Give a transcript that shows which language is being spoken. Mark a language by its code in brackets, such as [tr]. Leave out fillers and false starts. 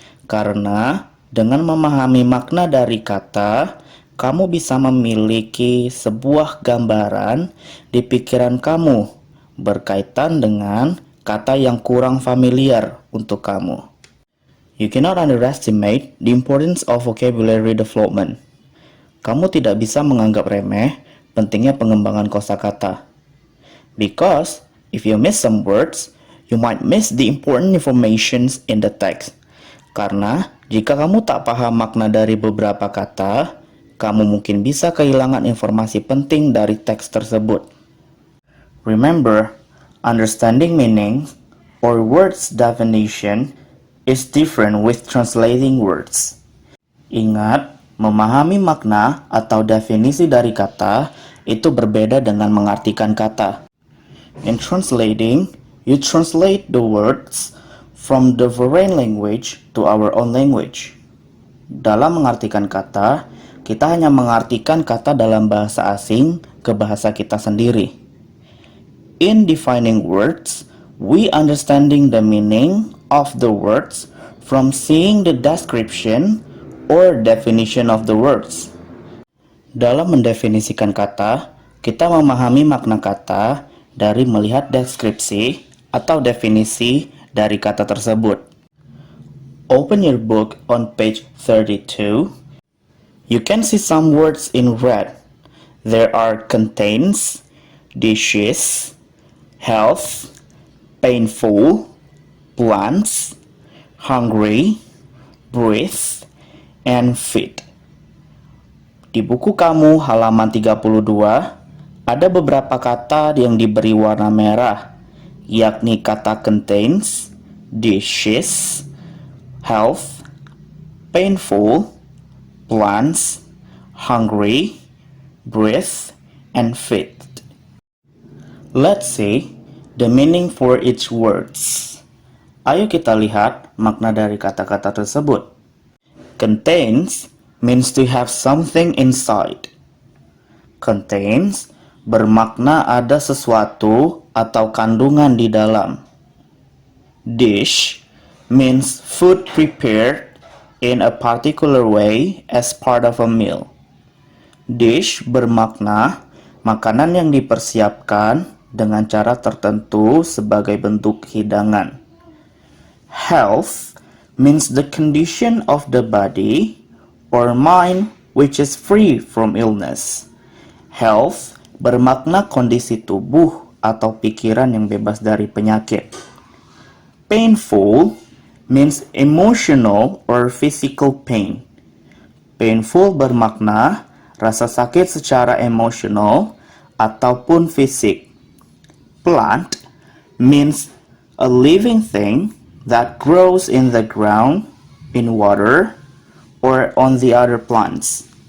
[id] Karena dengan memahami makna dari kata, kamu bisa memiliki sebuah gambaran di pikiran kamu berkaitan dengan kata yang kurang familiar untuk kamu. [en] You cannot underestimate the importance of vocabulary development. [id] Kamu tidak bisa menganggap remeh pentingnya pengembangan kosakata. [en] Because if you miss some words, you might miss the important informations in the text. [id] Karena jika kamu tak paham makna dari beberapa kata, kamu mungkin bisa kehilangan informasi penting dari teks tersebut. [en] Remember, understanding meaning or words definition is different with translating words. [id] Ingat, memahami makna atau definisi dari kata itu berbeda dengan mengartikan kata. [en] In translating, you translate the words from the foreign language to our own language. [id] Dalam mengartikan kata, kita hanya mengartikan kata dalam bahasa asing ke bahasa kita sendiri. [en] In defining words, we understanding the meaning of the words from seeing the description or definition of the words. [id] Dalam mendefinisikan kata, kita memahami makna kata dari melihat deskripsi atau definisi dari kata tersebut. [en] Open your book on page 32. You can see some words in red. There are contains, dishes, health, painful, plants, hungry, breathe, and fit. [id] Di buku kamu halaman 32, ada beberapa kata yang diberi warna merah, yakni kata contains, dishes, health, painful, plants, hungry, breathe, and fit. [en] Let's see the meaning for each words. [id] Ayo kita lihat makna dari kata-kata tersebut. [en] Contains means to have something inside. Contains [id] bermakna ada sesuatu atau kandungan di dalam. [en] Dish means food prepared in a particular way as part of a meal. [id] Dish bermakna makanan yang dipersiapkan dengan cara tertentu sebagai bentuk hidangan. [en] Health means the condition of the body or mind which is free from illness. [id] Health bermakna kondisi tubuh atau pikiran yang bebas dari penyakit. [en] Painful means emotional or physical pain. [id] Painful bermakna rasa sakit secara emosional ataupun fisik. [en] Plant means a living thing that grows in the ground, in water, or on the other plants.